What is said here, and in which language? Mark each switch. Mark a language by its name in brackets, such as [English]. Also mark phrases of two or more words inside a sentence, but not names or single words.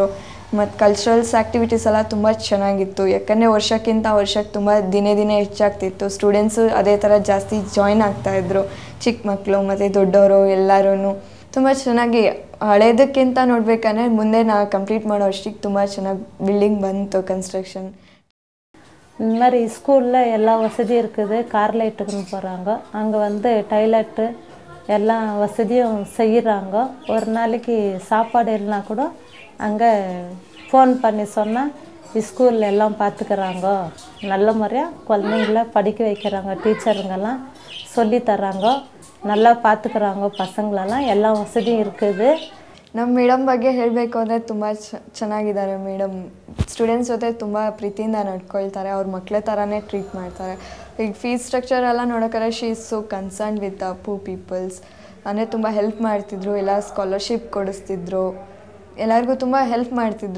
[Kannada] ಮತ್ತು [English] culturals activities [Kannada] ಎಲ್ಲ ತುಂಬ ಚೆನ್ನಾಗಿತ್ತು. ಯಾಕಂದರೆ ವರ್ಷಕ್ಕೆ ತುಂಬ ದಿನೇ ಹೆಚ್ಚಾಗ್ತಿತ್ತು. ಸ್ಟೂಡೆಂಟ್ಸು ಅದೇ ಥರ ಜಾಸ್ತಿ ಜಾಯ್ನ್ ಆಗ್ತಾಯಿದ್ರು, ಚಿಕ್ಕ ಮಕ್ಕಳು ಮತ್ತು ದೊಡ್ಡವರು ಎಲ್ಲರೂ. ತುಂಬ ಚೆನ್ನಾಗಿ ಹಳೇದಕ್ಕಿಂತ ನೋಡಬೇಕಂದ್ರೆ ಮುಂದೆ ನಾವು ಕಂಪ್ಲೀಟ್ ಮಾಡೋ ಅಷ್ಟಿಗೆ ತುಂಬ ಚೆನ್ನಾಗಿ ಬಿಲ್ಡಿಂಗ್ ಬಂತು கன்ஸ்ட்ரக்ஷன். [Tamil] இந்த மாதிரி ஸ்கூலில் எல்லா வசதியும் இருக்குது. கார் லைட்டுக்குன்னு போகிறாங்க, அங்கே டாய்லெட்டு எல்லா வசதியும் செய்கிறாங்க. ஒரு நாளைக்கு சாப்பாடு இல்லைனா கூட அங்கே ஃபோன் பண்ணி சொன்னால் ஸ்கூலில் எல்லாம் பார்த்துக்கிறாங்க. நல்ல முறையாக குழந்தைங்கள படிக்க வைக்கிறாங்க. டீச்சருங்கெல்லாம் சொல்லி தர்றாங்க, நல்லா பார்த்துக்கிறாங்க பசங்களெல்லாம். எல்லா வசதியும் இருக்குது. [Kannada] ನಮ್ಮ ಮೇಡಮ್ ಬಗ್ಗೆ ಹೇಳಬೇಕು ಅಂದರೆ ತುಂಬ ಚೆನ್ನಾಗಿದ್ದಾರೆ ಮೇಡಮ್. ಸ್ಟೂಡೆಂಟ್ಸ್ ಜೊತೆ ತುಂಬ ಪ್ರೀತಿಯಿಂದ ನಡ್ಕೊಳ್ತಾರೆ, ಅವ್ರ ಮಕ್ಕಳ ಥರನೇ ಟ್ರೀಟ್ ಮಾಡ್ತಾರೆ. ಈಗ [English] fees structure [Kannada] ಎಲ್ಲ ನೋಡೋಕ್ಕಾದ್ರೆ [English] she is so concerned with poor peoples. [Kannada] ಅಂದರೆ ತುಂಬ ಹೆಲ್ಪ್ ಮಾಡ್ತಿದ್ರು, ಎಲ್ಲ ಸ್ಕಾಲರ್ಶಿಪ್ ಕೊಡಿಸ್ತಿದ್ರು, ಎಲ್ಲರಿಗೂ ತುಂಬ ಹೆಲ್ಪ್ ಮಾಡ್ತಿದ್ರು.